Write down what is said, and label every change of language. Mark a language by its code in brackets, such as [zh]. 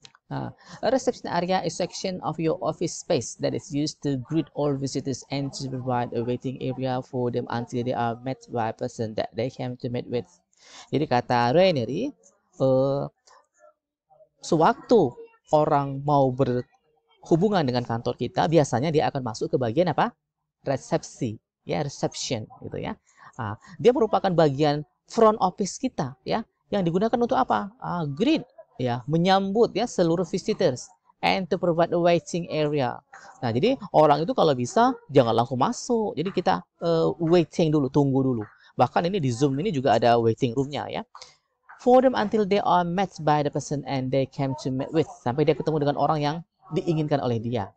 [en] A reception area is section of your office space that is used to greet all visitors and to provide a waiting area for them until they are met by a person that they came to meet with. [id] Jadi kata Rainery, sewaktu orang mau berhubungan dengan kantor kita, biasanya dia akan masuk ke bagian apa? Resepsi, ya, reception gitu ya. Dia merupakan bagian front office kita ya, yang digunakan untuk apa? [en] Greet, ya, [id] menyambut ya seluruh [en] visitors and to provide a waiting area. [id] Nah, jadi orang itu kalau bisa jangan langsung masuk. Jadi kita waiting dulu, tunggu dulu. Bahkan ini di Zoom ini juga ada waiting room-nya ya. [en] For them until they are met by the person and they came to meet with. [id] Sampai dia ketemu dengan orang yang diinginkan oleh dia.